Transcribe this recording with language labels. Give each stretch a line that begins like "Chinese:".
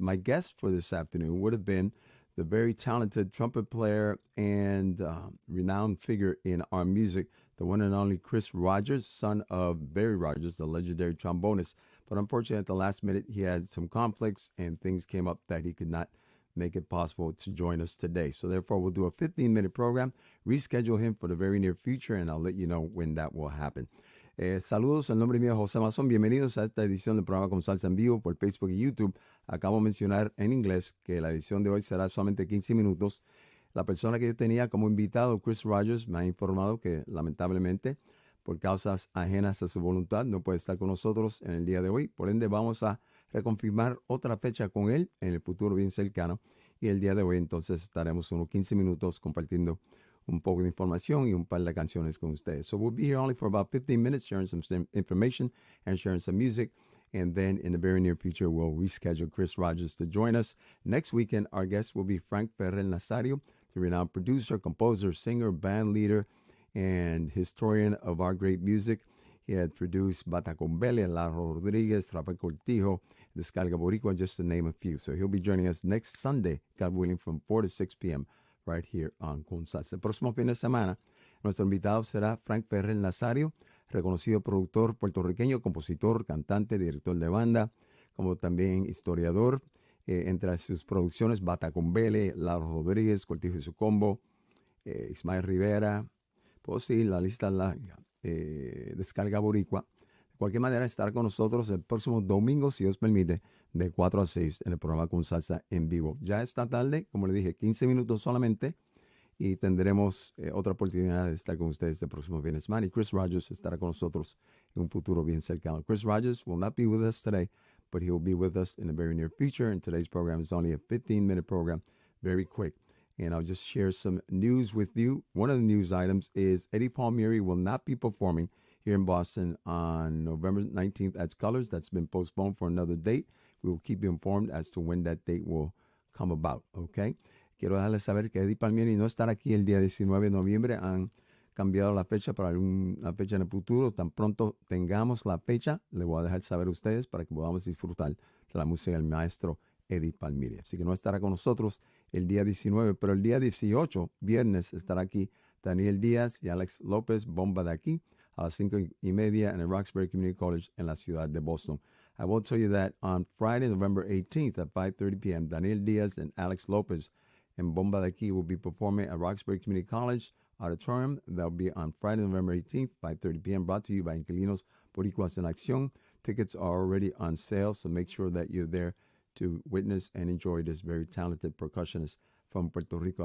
English: My guest for this afternoon would have been the very talented trumpet player and renowned figure in our music, the one and only Chris Rogers, son of Barry Rogers, the legendary trombonist. But unfortunately, at the last minute, he had some conflicts and things came up that he could not make it possible to join us today. So therefore, we'll do a 15-minute program, reschedule him for the very near future, and I'll let you know when that will happen.
Spanish: Saludos, el nombre mío es José Mazón. Bienvenidos a esta edición del programa Con Salsa en vivo por Facebook y YouTube. Acabo de mencionar en inglés que la edición de hoy será solamente 15 minutos. La persona que yo tenía como invitado, Chris Rogers, me ha informado que lamentablemente, por causas ajenas a su voluntad, no puede estar con nosotros en el día de hoy. Por ende, vamos a reconfirmar otra fecha con él en el futuro bien cercano. Y el día de hoy, entonces, estaremos unos 15 minutos compartiendo un poco de información y un par de canciones con ustedes.
English: So we'll be here only for about 15 minutes, sharing some information and sharing some music. And then in the very near future, we'll reschedule Chris Rogers to join us. Next weekend, our guest will be Frank Ferrer Nazario, the renowned producer, composer, singer, band leader, and historian of our great music. He had produced Batacombele, Laro Rodriguez, Rafael Cortijo, Descarga Boricua, just to name a few. So he'll be joining us next Sunday, God willing, from 4 to 6 p.m. right here on Con Salsa.
Spanish: El próximo fin de semana, nuestro invitado será Frank Ferrer Nazario, reconocido productor puertorriqueño, compositor, cantante, director de banda, como también historiador. Entre sus producciones, Batacombele, Laro Rodríguez, Cortijo y su combo, Ismael Rivera, pues sí, la lista larga, Descarga Boricua. De cualquier manera, estará con nosotros el próximo domingo, si Dios permite, de 4 a 6 en el programa Con Salsa en vivo. Ya esta tarde, como le dije, 15 minutos solamente y tendremos otra oportunidad de estar con ustedes el próximo fin de semana. Y Chris Rogers estará con nosotros en un futuro bien cercano.
English: Chris Rogers will not be with us today, but he will be with us in the very near future. And today's program is only a 15-minute program, very quick. And I'll just share some news with you. One of the news items is Eddie Palmieri will not be performing here in Boston on November 19th at Colors. That's been postponed for another date. We will keep you informed as to when that date will come about, okay?
Spanish: Quiero dejarles saber que Eddie Palmieri no estará aquí el día 19 de noviembre. Han cambiado la fecha para una fecha en el futuro. Tan pronto tengamos la fecha, le voy a dejar saber a ustedes para que podamos disfrutar de la música del maestro Eddie Palmieri. Así que no estará con nosotros el día 19, pero el día 18, viernes, estará aquí Daniel Díaz y Alex López, bomba de aquí, a las 5:30 en el Roxbury Community College en la ciudad de Boston.
English: I will tell you that on Friday, November 18th at 5:30 p.m., Daniel Díaz and Alex López and Bomba de Aquí will be performing at Roxbury Community College Auditorium. That'll be on Friday, November 18th, 5:30 p.m., brought to you by Inquilinos Boricuas en Acción. Tickets are already on sale, so make sure that you're there to witness and enjoy this very talented percussionist from Puerto Rico.